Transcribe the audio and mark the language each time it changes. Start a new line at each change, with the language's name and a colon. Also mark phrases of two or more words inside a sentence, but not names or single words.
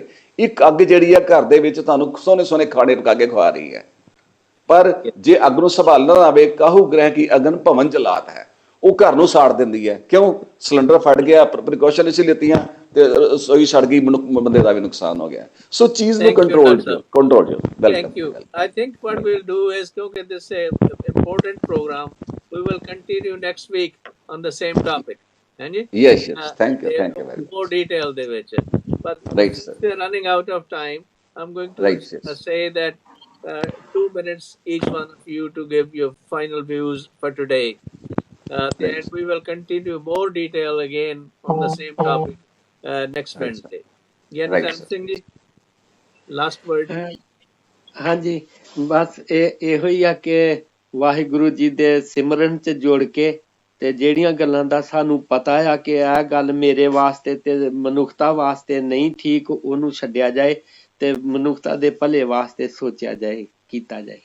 Punjabi: ਇੱਕ ਅੱਗ ਜਿਹੜੀ ਆ ਘਰ ਦੇ ਵਿੱਚ ਤੁਹਾਨੂੰ ਸੋਹਣੇ ਸੋਹਣੇ ਖਾਣੇ ਪਕਾ ਕੇ ਖਵਾ ਰਹੀ ਹੈ, ਪਰ ਜੇ ਅੱਗ ਨੂੰ ਸੰਭਾਲਣਾ ਨਾ ਆਵੇ, ਕਾਹੂ ਗ੍ਰਹਿ ਕੀ ਅਗਨ ਭਵਨ ਜਲਾਤ ਹੈ, ਉਹ ਘਰ ਨੂੰ ਸਾੜ ਦਿੰਦੀ ਹੈ। ਕਿਉਂ? ਸਿਲੰਡਰ ਫਟ ਗਿਆ, ਪ੍ਰੀਕਾਸ਼ਨ ਅਸੀਂ ਲਿੱਤੀਆਂ ਤੇ ਰਸੋਈ ਸੜ ਗਈ, ਬੰਦੇ ਦਾ ਵੀ ਨੁਕਸਾਨ ਹੋ ਗਿਆ। ਸੋ ਚੀਜ਼ ਨੂੰ ਕੰਟਰੋਲ ਜੋ।
English: Thank you. I think what we'll do is, because this is an important program, we will continue next week on the same topic. Yes, thank you very much. More detail
Punjabi: ਦੇ ਵਿੱਚ,
English: but right, sir. We're running out of time. I'm going to say that 2 minutes each one of you to give your final views for today. Then we will continue more detail again on the same topic next Wednesday. Gyan Singh ji, last word.
Punjabi: ਹਾਂਜੀ, ਬਸ ਇਹੋ ਹੀ ਆ ਕਿ ਵਾਹਿਗੁਰੂ ਜੀ ਦੇ ਸਿਮਰਨ 'ਚ ਜੁੜ ਕੇ ਤੇ ਜਿਹੜੀਆਂ ਗੱਲਾਂ ਦਾ ਸਾਨੂੰ ਪਤਾ ਆ ਕਿ ਇਹ ਗੱਲ ਮੇਰੇ ਵਾਸਤੇ ਤੇ ਮਨੁੱਖਤਾ ਵਾਸਤੇ ਨਹੀਂ ਠੀਕ, ਉਹਨੂੰ ਛੱਡਿਆ ਜਾਏ ਤੇ ਮਨੁੱਖਤਾ ਦੇ ਭਲੇ ਵਾਸਤੇ ਸੋਚਿਆ ਜਾਏ, ਕੀਤਾ ਜਾਏ।